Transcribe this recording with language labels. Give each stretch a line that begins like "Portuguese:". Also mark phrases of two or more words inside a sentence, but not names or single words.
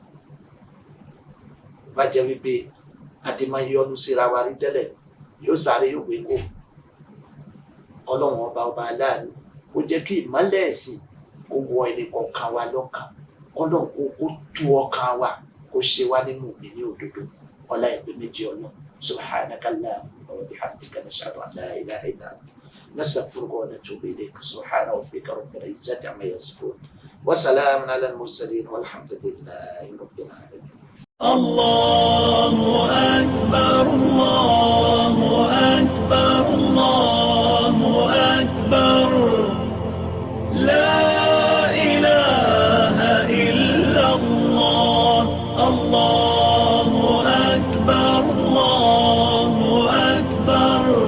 Yoruba: bá jẹ́ wípé àti máa yọnu síra wa rí tẹ́lẹ̀ yóò sáré yóò gbé kó. ọlọ́run ọba aláàánú kó jẹ́ kí ìmọ́lẹ̀ ẹ̀sìn kó wọ ẹnì kọ̀ọ̀kan wa lọ́kàn, ọlọ́run kó tú ọkàn wa, kó ṣe wá nínú mi ní òdodo ọlá ìpè méjì ọlọ́run.
Arabic: سبحانك اللهم وبحمدك نشهد ان لا اله الا انت نستغفرك ونتوب اليك. سبحان ربك رب العزه عما يصفون وسلام على المرسلين والحمد لله رب العالمين. الله أكبر الله أكبر الله أكبر لا إله إلا الله الله أكبر الله أكبر